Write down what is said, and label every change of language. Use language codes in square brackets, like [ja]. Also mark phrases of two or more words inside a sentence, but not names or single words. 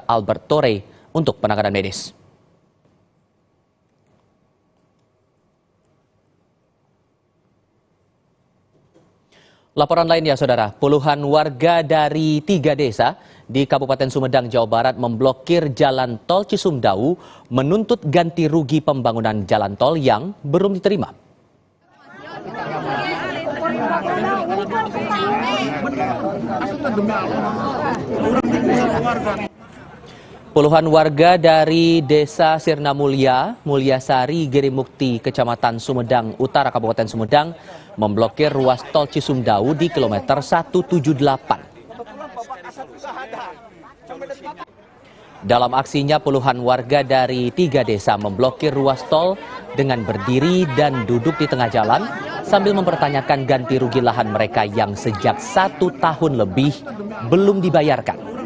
[id] Albert Torre untuk penanganan medis. Laporan lainnya, saudara, puluhan warga dari 3 desa di Kabupaten Sumedang, Jawa Barat memblokir jalan tol Cisumdawu menuntut ganti rugi pembangunan jalan tol yang belum diterima. Puluhan warga dari Desa Sirna Mulya, Mulyasari, Girimukti, Kecamatan Sumedang Utara, Kabupaten Sumedang, memblokir ruas tol Cisumdawu di kilometer 178. Dalam aksinya, puluhan warga dari 3 desa memblokir ruas tol dengan berdiri dan duduk di tengah jalan sambil mempertanyakan ganti rugi lahan mereka yang sejak 1 tahun lebih belum dibayarkan.